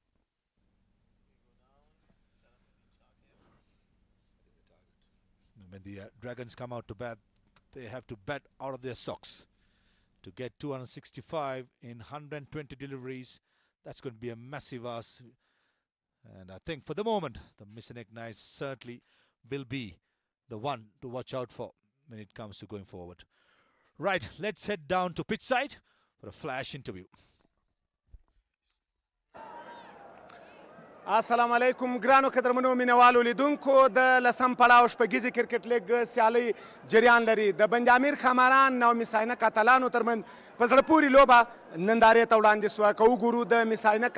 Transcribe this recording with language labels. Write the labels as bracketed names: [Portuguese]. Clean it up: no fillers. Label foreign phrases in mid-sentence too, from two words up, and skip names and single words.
[English] When the Dragons come out to bat, they have to bat out of their socks to get 265 in 120 deliveries. That's going to be a massive ask. And I think for the moment, the Mis-e Ainak Knights certainly will be the one to watch out for when it comes to going forward. Right, let's head down to pitch side for a flash interview. [Pashto] السلام علیکم ګرانو قدرمنو مینوالو لیدونکو د لسم پړاو شپږیزې کرکټ لیګ سیالۍ جریان لري د بند امیر خماران او مس عینک اتلانو ترمنځ په زړه پورې لوبه نندارې ته وړاندې سوه که وګورو د مس عینک